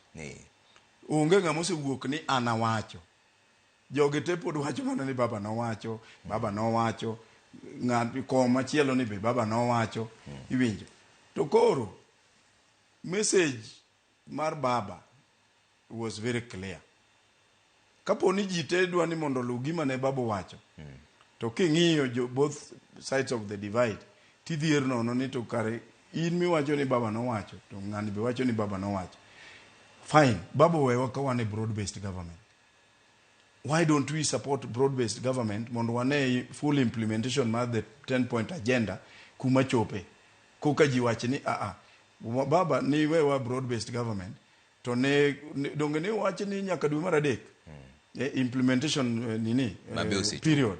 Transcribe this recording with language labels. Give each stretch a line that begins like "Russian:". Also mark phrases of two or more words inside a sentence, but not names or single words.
Luo (Kenya and Tanzania): Onge ng'amo osewuok ni ana wacho. Joge te pod wacho mana ni baba no wacho. Ng'at ko machielo ni be baba no wacho. Iwinjo. To koro message mar baba
English: was very clear.
Luo (Kenya and Tanzania): Kapo ni ji te dwa ni mondo lu gima ne baba wacho. To king'iyo
English: both sides of the divide
Luo (Kenya and Tanzania): tidhier nono ni to kare in miwacho ni baba no wacho to ng'ani be wacho ni baba no wacho. Fine, baba wewa ka wane
English: broad based government. Why don't we support broad based government
Luo (Kenya and Tanzania): mondo wane
English: full implementation mar the 10-point agenda
Luo (Kenya and Tanzania): kuma chope. Kuka ji wachi ni baba ni wewa
English: broad based government
Luo (Kenya and Tanzania): to ne donge ne wachi ni nyaka dwe mar adek.
English: Implementation period.